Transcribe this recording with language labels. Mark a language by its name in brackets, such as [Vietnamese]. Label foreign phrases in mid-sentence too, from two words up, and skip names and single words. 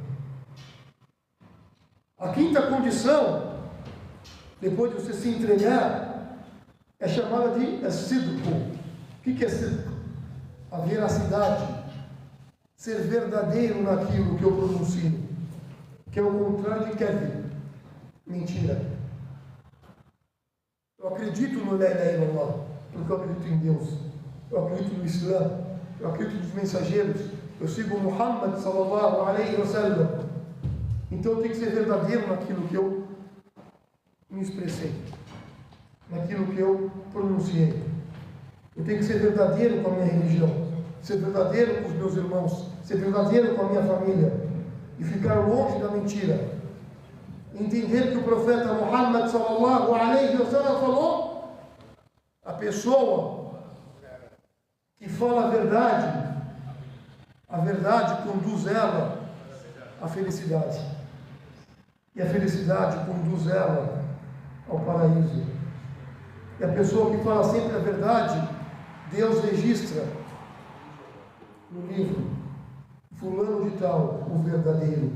[Portuguese] A quinta condição, depois de você se entregar, é chamada de sidqu. O que é sidqu? A veracidade. Ser verdadeiro naquilo que eu pronuncio, que é o contrário de kadhib, mentira. Eu acredito no [Arabic] لا إله إلا الله, [Portuguese] porque eu acredito em Deus. Eu acredito no Islã, eu acredito nos mensageiros, eu sigo Muhammad [Arabic] صلى الله عليه وسلم. [Portuguese] Então eu tenho que ser verdadeiro naquilo que eu me expressei, naquilo que eu pronunciei. Eu tenho que ser verdadeiro com a minha religião, ser verdadeiro com os meus irmãos, ser verdadeiro com a minha família e ficar longe da mentira. Entender que o profeta Muhammad [Arabic] صلى الله عليه وسلم [Portuguese] falou: a pessoa que fala a verdade conduz ela à felicidade. E a felicidade conduz ela ao paraíso. E a pessoa que fala sempre a verdade, Deus registra no livro, fulano de tal, o verdadeiro.